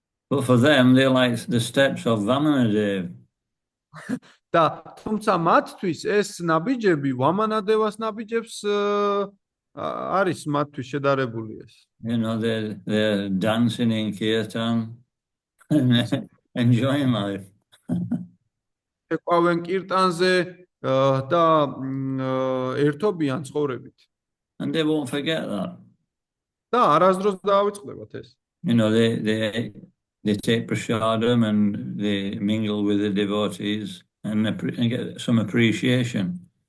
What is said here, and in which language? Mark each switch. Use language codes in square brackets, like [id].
[en] But for them, they're like the steps of Vamanadeva. [ka] და თუმცა მათთვის ეს ნაბიჯები ვამანადევას ნაბიჯებს არის მათთვის შედარებული ეს. [en] They're dancing in kirtan and enjoying life. [ka] ეყვავენ კირტანზე და ერთობიან ცხოვრებით. [en] And they won't forget that. [ka] და არასდროს დაავიწყდებათ ეს. [en] They take prasadam and they mingle with the devotees and get some appreciation.